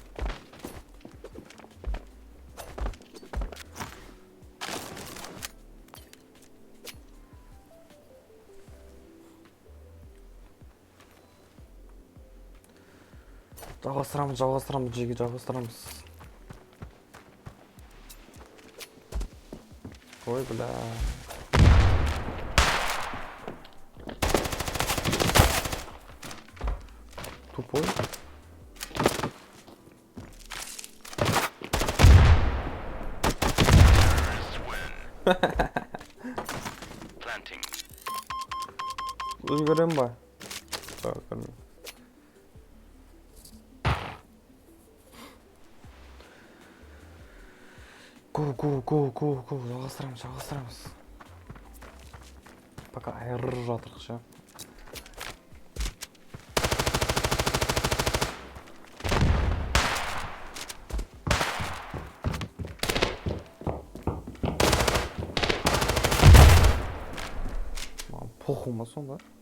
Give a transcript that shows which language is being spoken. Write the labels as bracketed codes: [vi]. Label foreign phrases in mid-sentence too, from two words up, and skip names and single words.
[kk] Жалғастырамыз, жеге жалғастырамыз. [ru] Ой, бля. Тупой. [en] Terrorists win. Planting. [kk] Өзгерем ба? Так, көрмеймін. Го, жалғастырамыз. Пока айырып жатырық ше. Похуй ма сонда?